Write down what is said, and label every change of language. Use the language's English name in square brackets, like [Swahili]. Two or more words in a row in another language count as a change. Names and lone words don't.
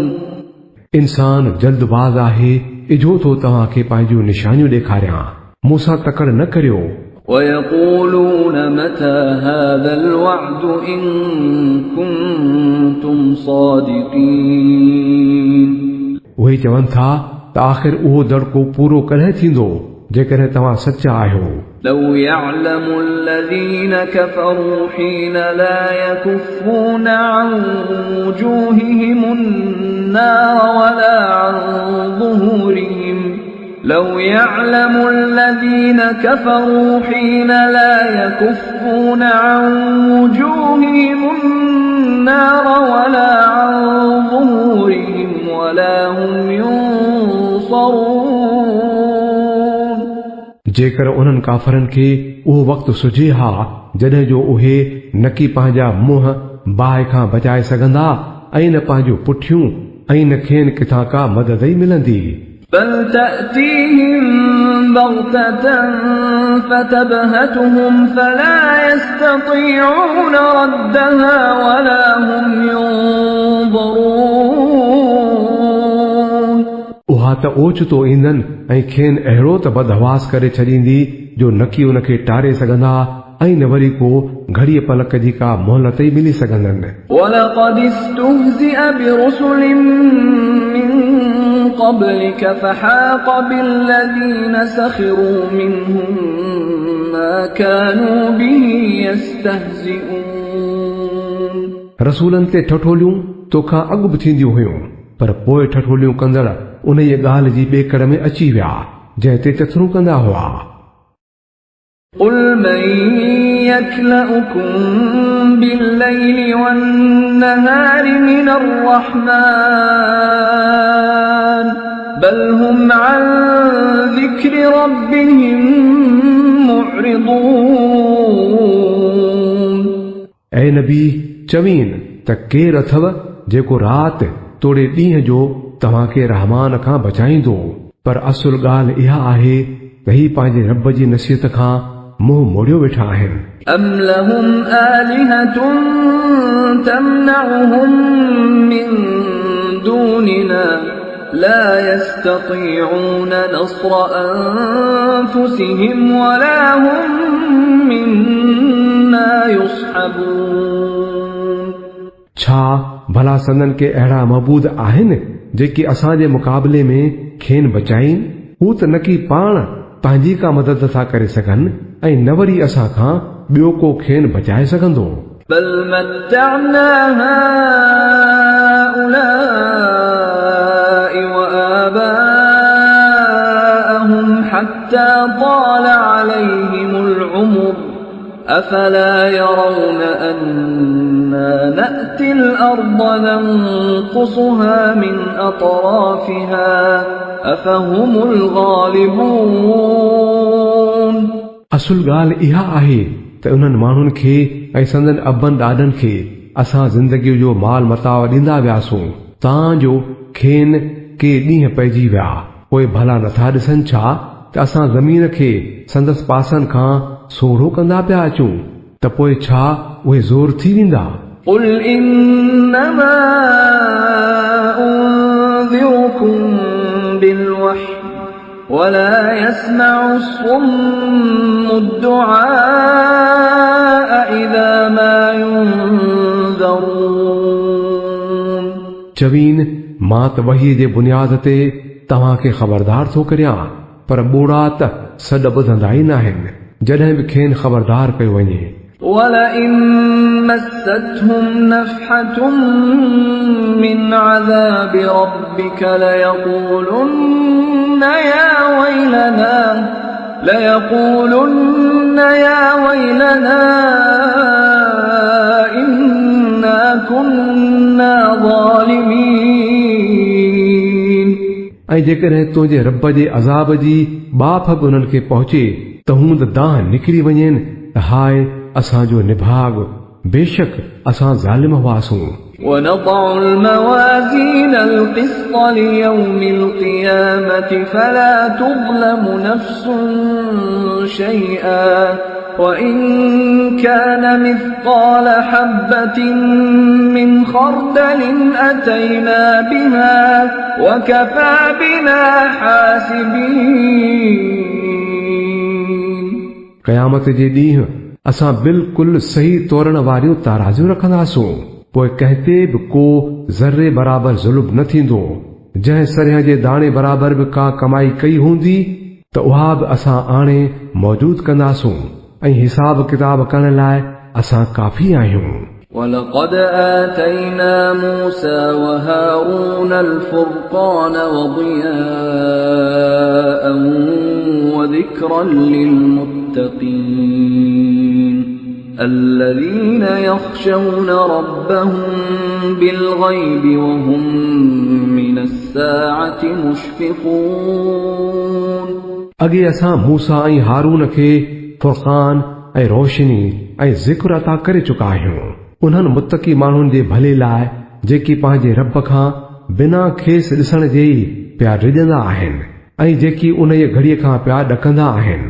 [Sindhi] इंसान जल्दबाज़ आहे इजो तो तव्हांखे पंहिंजूं निशानियूं ॾेखारियां मूंसां तकड़ न करियो [Arabic] ويقولون متى هذا الوعد إن كنتم صادقين [Sindhi] उहे चवनि था त आख़िर उहो दड़को पूरो कॾहिं थींदो जेकॾहिं तव्हां सचा आहियो [Arabic] لو يعلم الذين كفروا حين لا يكفون عن وجوههم النار ولا عن ظهورهم لو يعلم الذين كفروا حين لا يكفون عن وجوههم النار ولا عن ظهورهم ولا هم ينصرون [Sindhi] जेकर उन्हनि काफ़रनि खे उहो वक़्तु सुझे हा जॾहिं जो उहे न की पंहिंजा मुंहं बाहि खां बचाए सघंदा ऐं न पंहिंजूं पुठियूं ऐं न खेनि किथां का मदद ई मिलंदी [Arabic] بل تأتيهم بغتة فتبهتهم فلا يستطيعون ردها ولا هم ينظرون [Sindhi] उहा त ओचितो ईंदनि ऐं खेनि अहिड़ो त बदहवास करे छॾींदी जो न की उनखे टारे सघंदा ऐं न वरी को घड़ीअ पलक जी का मोहलत ई मिली सघंदनि [Arabic] ولقد استهزئ برسل من قبلك فحاق بالذين سخروا منهم ما كانوا به يستهزئون [Sindhi] रसूलनि ते ठठोलियूं तोखां अॻु बि थींदियूं हुयूं पर पोइ ठठोलियूं कंदड़ उन ई ॻाल्हि जी ॿेकड़ में अची विया जंहिं ते चथरूं कंदा हुआ [Arabic] قل من يكلؤكم بالليل والنهار من الرحمن بل هم عن ذكر ربهم معرضون [Sindhi] ऐं नबी चवीन त केरु अथव जेको राति तोड़े ॾींहं जो तव्हांखे रहमान खां बचाईंदो पर असुल ॻाल्हि इहा आहे त ही पंहिंजे रब जी नसीहत खां मुंहुं मोड़ियो वेठा आहिनि [Arabic] أم لهم آلهة تمنعهم من دوننا لا يستطيعون نصر أنفسهم ولا هم منا يصحبون [Sindhi] छा भला संदन के अहिड़ा मबूद आहिनि जेके असांजे मुक़ाबले में खेनि बचाइनि हू त न की पाण पंहिंजी का मदद था करे सघनि ऐं न वरी असां खां ॿियो को खेनि बचाए सघंदो [Arabic] بل متعنا هؤلاء وآباءهم حتى طال عليهم العمر أفلا يرون أنا نأتي الأرض ننقصها من أطرافها أفهم الغالبون [Sindhi] असुल ॻाल्हि इहा आहे त उन्हनि माण्हुनि खे ऐं संदन अबनि ॾाॾनि खे असां ज़िंदगीअ जो माल मताव ॾींदा वियासूं तां जो खेनि के ॾींहं पइजी विया पोइ भला नथा ॾिसनि छा त असां ज़मीन खे संदसि पासनि खां सोढ़ो कंदा पिया अचूं त पोइ छा उहे ज़ोर थी वेंदा [Arabic] قل إنما أنذركم بالوحي ولا يسمع الصم الدعاء إذا ما ينذرون [Sindhi] चवीन मां त वहीअ जे बुनियाद ते तव्हांखे ख़बरदार थो करियां पर ॿोड़ा त सॾ ॿुधंदा ई न आहिनि जॾहिं बि खेनि ख़बरदार कयो वञे [Arabic] ولئن مستهم نفحة من عذاب ربك ليقولن يا ويلنا إنا ظالمين [Sindhi] ऐं जेकॾहिं तुंहिंजे रब जे अज़ाब जी बाफ़ बि उन्हनि खे पहुचे त हू त दाह निकिरी वञनि त हाय असांजो निभाग बेशक असां ज़ालिम हुआसूं [Arabic] ونضع الموازين القسط ليوم القيامة فلا تظلم نفس شيئا وإن كان مثقال حبة من خردل أتينا بها وكفى بنا حاسبين [Sindhi] क़यामत जे ॾींहुं असां बिल्कुलु सही तोरण वारियूं ताराज़ियूं रखंदासूं पोइ कंहिं ते बि को ज़र्रे बराबर ज़ुल्म न थींदो जंहिं सरह जे दाणे बराबर बि का कमाई कई हूंदी त उहा बि असां आणे मौजूद कंदासूं ऐं हिसाब किताब करण लाइ असां काफ़ी आहियूं [Arabic] ولقد آتينا موسى وهارون الفرقان وضياء وذكرا للمتقين الذين يخشون ربهم بالغيب وهم من الساعة مشفقون [Sindhi] अॻे असां मूसा ऐं हारून खे फुरक़ान ऐं रोशनी ऐं ज़िक्र अता करे चुका आहियूं उन्हनि मुतक़ी माण्हुनि जे भले लाइ जेकी पंहिंजे रब खां बिना खेस ॾिसण जे ई पिया रिॼंदा आहिनि ऐं जेकी उन जी घड़ीअ खां पिया ॾकंदा आहिनि